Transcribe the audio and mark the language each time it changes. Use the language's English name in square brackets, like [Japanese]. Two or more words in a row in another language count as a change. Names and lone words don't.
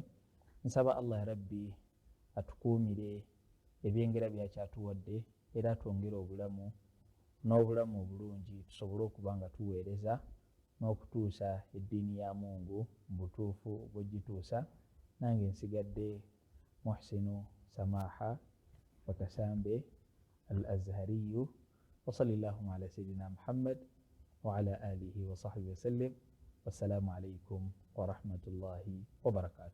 [Ganda] Nsaba Allah Rabbi atukuumire ebyengera byakyatuwadde era atwongere obulamu n'obulamu obulungi tusobole okuba nga tuweereza n'okutuusa eddiini ya Mungu mu butuufu bw'ogituusa. Nange nsigadde Muhsinu Samaha Wakasambe Al-Azhariyu. [Arabic] وصلى الله على سيدنا محمد وعلى آله وصحبه وسلم. والسلام عليكم ورحمة الله وبركاته.